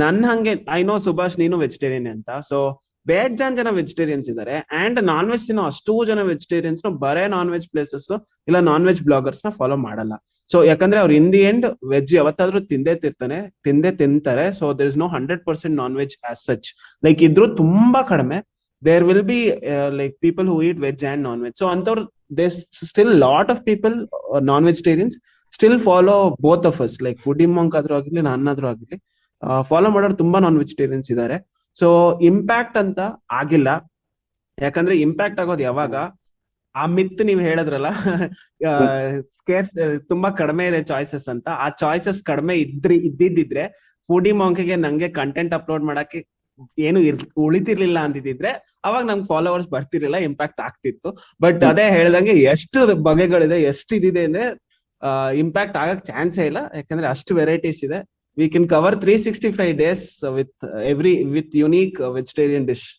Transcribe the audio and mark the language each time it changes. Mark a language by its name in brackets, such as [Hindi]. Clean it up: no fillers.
[Kannada] ಹಂಗೆ [English] I know [Kannada] Subhash ನೀನು vegetarian ಅಂತ, ಸೊ ಬೇಜಾನ್ ಜನ ವೆಜಿಟೇರಿಯನ್ಸ್ ಇದಾರೆ. ಅಂಡ್ ನಾನ್ ವೆಜ್ ತಿನ್ನೋ ಅಷ್ಟೂ ಜನ ವೆಜಿಟೇರಿಯನ್ಸ್ ಬರೇ ನಾನ್ ವೆಜ್ ಪ್ಲೇಸಸ್ ಇಲ್ಲ ನಾನ್ ವೆಜ್ ಬ್ಲಾಗರ್ಸ್ ನ ಫಾಲೋ ಮಾಡಲ್ಲ. ಸೊ ಯಾಕಂದ್ರೆ ಅವ್ರು [English] in the end [Kannada] ವೆಜ್ ಯಾವತ್ತಾದ್ರೂ ತಿಂದೇ ತಿಂತಾರೆ. [English] So there is no 100% non veg as such. [Kannada] Like ಇದ್ರು ತುಂಬಾ ಕಡಿಮೆ. [English] There will be like people who eat veg and non-veg. So there's still a lot of people, non-vegetarians, still follow both of us. [Kannada] Like foodie monk adru agirli, nannadru agirli, follow ಮಾಡೋರು ತುಂಬಾ non-vegetarians ಇದಾರೆ. So impact ಅಂತ ಆಗಿಲ್ಲ. ಯಾಕಂದ್ರೆ impact ಆಗೋದು ಯಾವಾಗ, ಆ ಮಿತ್ ನೀವ್ ಹೇಳಿದ್ರಲ್ಲ ಸ್ಕೇರ್ಸ್ ತುಂಬಾ ಕಡಿಮೆ ಇದೆ ಚಾಯ್ಸಸ್ ಅಂತ, ಆ ಚಾಯ್ಸಸ್ ಕಡಿಮೆ ಇದ್ದಿದ್ರೆ ಫುಡಿ ಮಾಂಕ್ಗೆ ನಂಗೆ ಕಂಟೆಂಟ್ ಅಪ್ಲೋಡ್ ಮಾಡಕ್ಕೆ ಏನು ಉಳಿತಿರ್ಲಿಲ್ಲ ಅಂದಿದ್ರೆ ಅವಾಗ ನಮ್ಗೆ ಫಾಲೋವರ್ಸ್ ಬರ್ತಿರ್ಲಿಲ್ಲ, ಇಂಪ್ಯಾಕ್ಟ್ ಆಗ್ತಿತ್ತು. ಬಟ್ ಅದೇ ಹೇಳ್ದಂಗೆ ಎಷ್ಟು ಬಗೆಗಳಿದೆ, ಎಷ್ಟು ಇದಿದೆ ಅಂದ್ರೆ ಇಂಪ್ಯಾಕ್ಟ್ ಆಗಕ್ ಚಾನ್ಸೇ ಇಲ್ಲ. ಯಾಕಂದ್ರೆ ಅಷ್ಟು ವೆರೈಟೀಸ್ ಇದೆ. [English] We can cover 365 days with unique vegetarian dish.